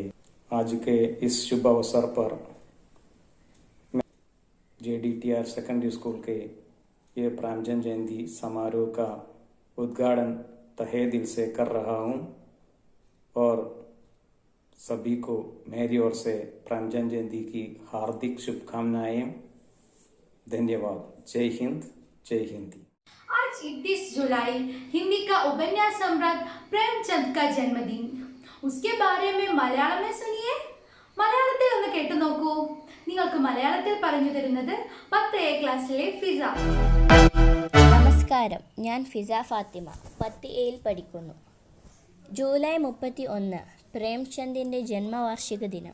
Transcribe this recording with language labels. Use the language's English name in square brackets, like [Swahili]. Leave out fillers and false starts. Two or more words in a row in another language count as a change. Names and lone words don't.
[Hindi] आज के इस शुभ अवसर पर मैं जेडीटी हायर सेकेंडरी स्कूल के ये प्रेमचंद जयंती समारोह का उद्घाटन तहे दिल से कर रहा हूँ और सभी को मेरी ओर से प्रेमचंद जयंती की हार्दिक शुभकामनाएं। धन्यवाद। जय हिंद, जय हिंदी। आज 31 जुलाई हिंदी का उपन्यास सम्राट प्रेमचंद का जन्मदिन। उसके बारे में मलयाളം में सुनिए। [Malayalam] മലയാളത്തിൽ ഒന്ന് കേട്ടു നോക്കൂ. നിങ്ങൾക്ക് മലയാളത്തിൽ പറഞ്ഞു തരുന്നത് 10 ക്ലാസ്സിലെ ഫിസ. നമസ്കാരം, ഞാൻ ഫിസ ഫാത്തിമ, 10 പഠിക്കുന്നു. ജൂലൈ 31 പ്രേംചന്ദിൻ്റെ ജന്മവാർഷിക ദിനം.